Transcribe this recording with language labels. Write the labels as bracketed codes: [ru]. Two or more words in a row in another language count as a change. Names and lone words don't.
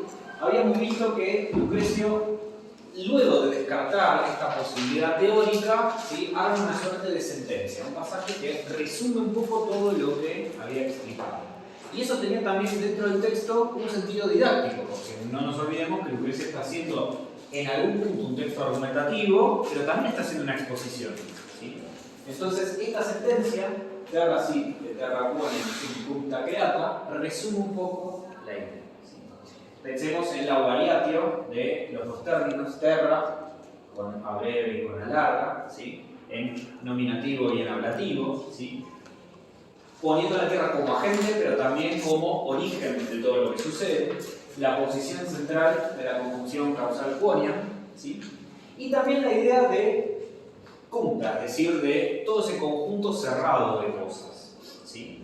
[es] Habíamos visto que Lucrecio, luego de descartar esta posibilidad teórica, ¿sí?, arma una suerte de sentencia, un pasaje que resume un poco todo lo que había explicado. Y eso tenía también dentro del texto un sentido didáctico, porque no nos olvidemos que Lucrecio está haciendo en algún punto un texto argumentativo, pero también está haciendo una exposición, ¿sí? Entonces, esta sentencia, [la] terra sit, terra quonem sum cuncta creata, [es] resume un poco la idea. Pensemos en la variatio de los dos términos, terra, con a breve y con a larga, ¿sí?, en nominativo y en ablativo, ¿sí?, poniendo la tierra como agente, pero también como origen de todo lo que sucede, la posición central de la conjunción causal quoniam, ¿sí?, y también la idea de cuncta, es decir, de todo ese conjunto cerrado de cosas, ¿sí?